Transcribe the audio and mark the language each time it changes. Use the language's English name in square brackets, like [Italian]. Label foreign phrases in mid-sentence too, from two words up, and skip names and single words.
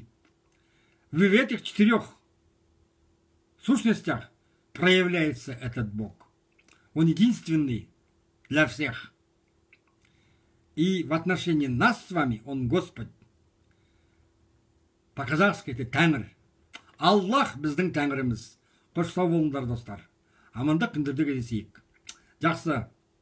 [Russian] В этих 4 сущностях проявляется этот Бог. Он единственный для всех. И в отношении нас с вами Он Господь. По-казахски это Тәңір. [Kazakh] Аллах біздің Тәңіріміз. Қош сау болыңдар, достар. Амандық күндерде кездесейік. Жақсы.